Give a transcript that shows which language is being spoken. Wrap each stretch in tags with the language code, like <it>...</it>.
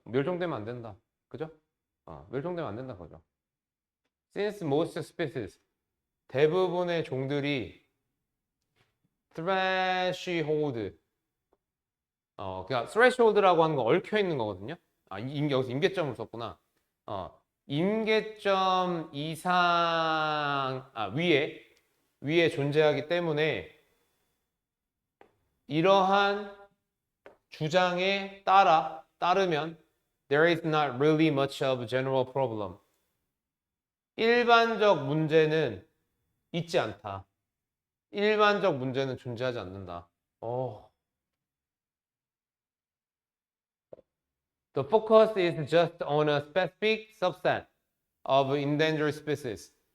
<ko>멸종되면 안 된다. 그죠? 멸종되면 안 된다. 그죠?</ko> <en>Since most species,</en> <ko>대부분의 종들이 threshold, 그러니까 threshold라고 하는 거 얽혀 있는 거거든요. 여기서 임계점을 썼구나. 임계점 이상, 위에 존재하기 때문에 이러한 주장에 따르면</ko> <en>there is not really much of a general problem.</en> <ko>일반적 문제는 있지 않다. 일반적 문제는 존재하지 않는다.</ko> <en>The focus is just on a specific subset of endangered species.</en>